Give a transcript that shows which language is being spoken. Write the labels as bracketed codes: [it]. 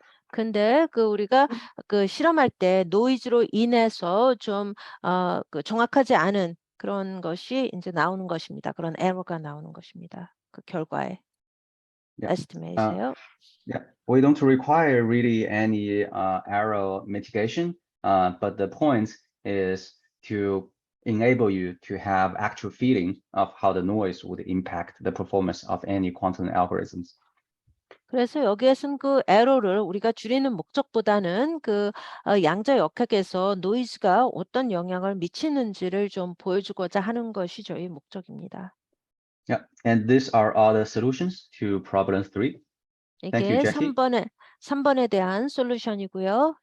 [ko] 근데 그 우리가 그 실험할 때 노이즈로 인해서 좀 그 정확하지 않은 그런 것이 이제 나오는 것입니다. 그런 에러가 나오는 것입니다. 그 결과에 [en] Yeah. [ko] 에스티메이트예요. [en] Yeah, we don't require really any error mitigation, but the point is to enable you to have actual feeling of how the noise would impact the performance of any quantum algorithms. [ko] 그래서 여기에서는 그 에러를 우리가 줄이는 목적보다는 그 양자 역학에서 노이즈가 어떤 영향을 미치는지를 좀 보여주고자 하는 것이 저희 목적입니다. [en] Yeah, and these are all the solutions to problem 3. Thank you, [ko] 이게 [en] Jackie. [ko] 3번에 대한 솔루션이고요.